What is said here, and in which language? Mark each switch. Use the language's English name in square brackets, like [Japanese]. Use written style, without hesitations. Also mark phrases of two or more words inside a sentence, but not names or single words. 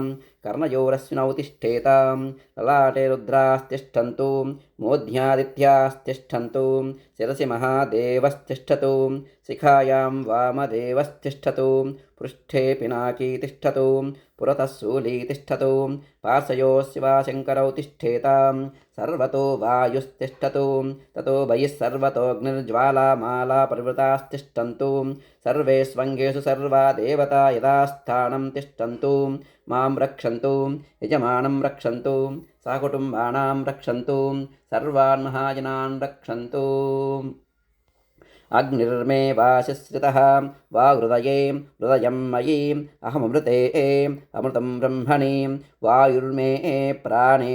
[Sanskrit] कर्णयोरश्विनौ तिष्ठेताम् ललाटे रुद्रास्तिष्ठन्तु मूर्ध्न्यादित्यास्तिष्ठन्तु शिरसि महादेवस्तिष्ठतु शिखायाम् वामदेवस्तिष्ठतु पृष्ठे पिनाकी तिष्ठतु पुरतः शूली तिष्ठतु पार्श्वयोः शिवाशङ्करौ तिष्ठेताम् सर्वतो वायुस्तिष्ठतु ततो बहिः सर्वतोऽग्निर्ज्वालामाला परिवृतास्तिष्ठन्तु सर्वेष्वङ्गेषु सर्वा देवता यथास्थानं तिष्ठन्तु मां रक्षन्तु यजमानं रक्षन्तु सहकुटुम्बानां रक्षन्तु सर्वान् महाजनान् रक्षन्तु अग्निर्मे वासिश्रितः वाहृदये हृदयं मयि अहममृते अमृतं ब्रह्मणि वायुर्मे प्राणे